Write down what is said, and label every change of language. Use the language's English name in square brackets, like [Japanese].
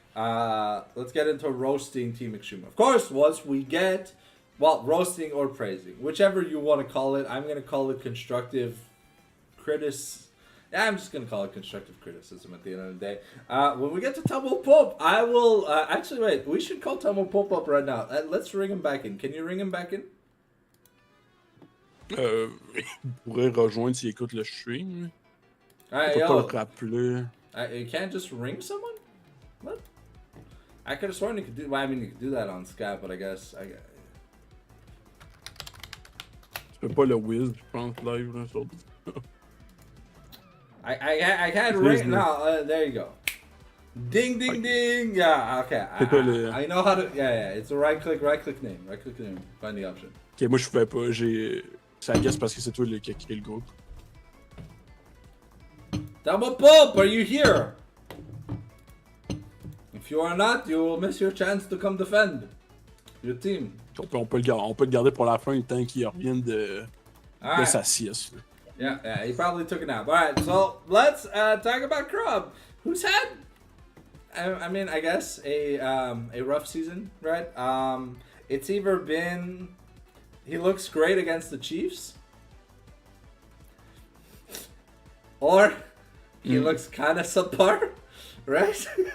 [English] Let's get into roasting Team Extreme. Of course, once we get roasting or praising, whichever you want to call it. I'm gonna call it constructive criticism. Yeah, I'm just gonna call it constructive criticism at the end of the day. When we get to Tumble Pope, I will actually wait. We should call Tumble Pope up right now. Let's ring him back in. Can you ring him back in? [French] Il pourrait rejoindre s'il écoute le stream. [English] Alright, [French] On peut pas le rappeler. [English] You can't just ring someone? What? I could have sworn you could do. Well, I mean, you could do that on Skype, but I guess [French] Tu peux pas le whiz, je pense, live là, sur... [English] I can't ring. No, there you go. Ding, ding, ding. Yeah, okay. I know how to. Yeah. It's a right click name. Find the option. [French] Ok, moi je pouvais pas. Ça guess parce que c'est toi qui a créé le groupe. [English] Double Pope, are you here? If you are not, you will miss your chance to come defend your team. [French] On peut le garder pour la fin, le temps qu'il revienne de sa sieste. [English] Yeah, he probably took a nap. Alright, so let's talk about Krub, who's had, I guess, a rough season, right? It's either been, he looks great against the Chiefs, or he looks kind of subpar, right?